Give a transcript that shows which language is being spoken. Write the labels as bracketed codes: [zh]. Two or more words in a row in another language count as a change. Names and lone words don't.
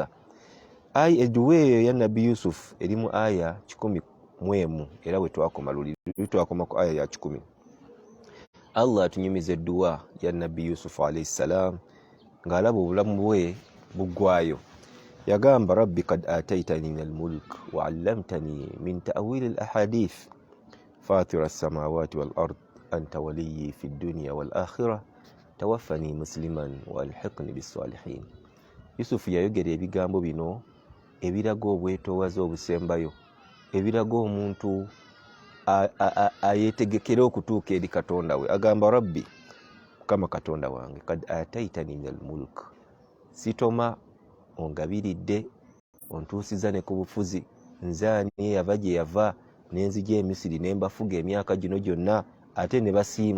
[lg] Edduwa eyo ya nabbi Yusufu erimu aya 11 era we twakoma luli twakoma ku aya ya 10. Allah atunyumiza edduwa ya nabbi Yusufu [ar] عليه السلام [lg] ng'alaba obulamu bwe buggwayo. Yagamba, [ar] رب قد آتيتني من الملك وعلمتني من تأويل الأحاديث فاطر السماوات والأرض أنت وليي في الدنيا والآخرة توفني مسلما وألحقني بالصالحين. [lg] Yusufu yayogera ebigambo bino ebiraga obwetoowaze obusembayo, ebiraga omuntu ayetegekera okutuuka eri Katonda we. Agamba, rabbi, Mukama Katonda wange, [ar] قد آتيتني من الملك, [lg] sitoma ongabiridde ontuusiza ne ku bufuzi, nzaani yava gye yava n'enzija e Misiri ne mbafuga emyaka gino gyonna ate ne basiima.